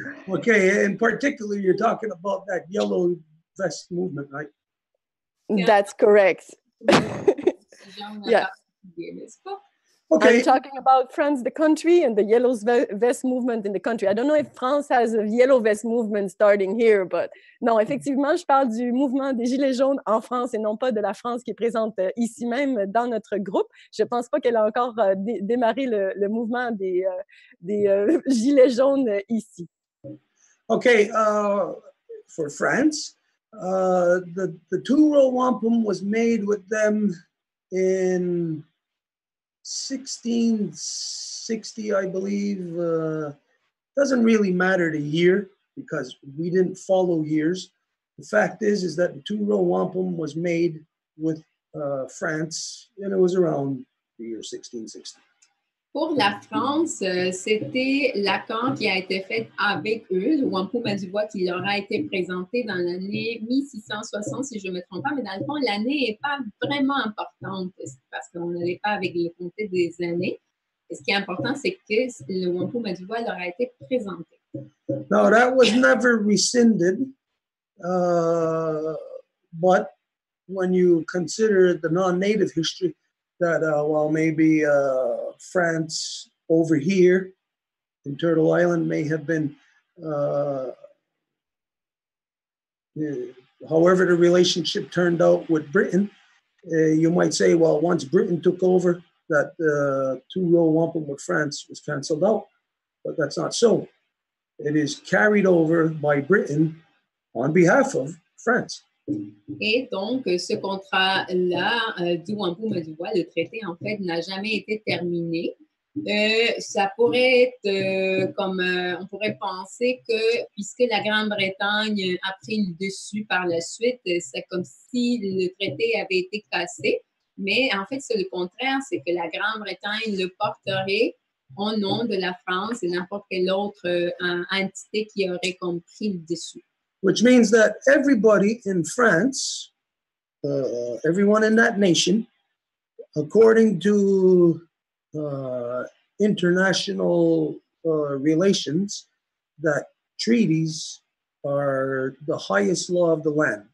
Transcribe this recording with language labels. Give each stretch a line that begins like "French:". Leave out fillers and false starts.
English: Okay, in particular, you're talking about that yellow vest movement, right? That's correct. Okay, Okay. I'm talking about France, the country, and the yellow vest movement in the country. I don't know if France has a yellow vest movement starting here, but
French: non, effectivement, je parle du mouvement des Gilets jaunes en France et non pas de la France qui est présente ici même dans notre groupe. Je ne pense pas qu'elle a encore démarré le mouvement des Gilets jaunes ici.
English: Okay, for France, the two-row wampum was made with them in 1660, I believe. Doesn't really matter the year because we didn't follow years. The fact is that the two-row wampum was made with France, and it was around the year 1660.
French: Pour la France, c'était l'accord qui a été fait avec eux, le wampum à du bois qui leur a été présenté dans l'année 1660, si je ne me trompe pas, mais dans le fond, l'année n'est pas vraiment importante parce qu'on n'allait pas avec le comté des années. Et ce qui est important, c'est que le wampum à du bois leur a été présenté.
English: No, that was never rescinded, but when you consider the non-native history, that, well, maybe France over here in Turtle Island may have been, however the relationship turned out with Britain, you might say, well, once Britain took over, that two-row wampum with France was canceled out, but that's not so. It is carried over by Britain on behalf of France.
French: Et donc, ce contrat-là du wampum à du bois, le traité, en fait, n'a jamais été terminé. Ça pourrait être comme, on pourrait penser que puisque la Grande-Bretagne a pris le dessus par la suite, c'est comme si le traité avait été cassé. Mais en fait, c'est le contraire, c'est que la Grande-Bretagne le porterait au nom de la France et n'importe quelle autre entité qui aurait compris le dessus.
English: Which means that everybody in France, everyone in that nation, according to international relations, that treaties are the highest law of the land.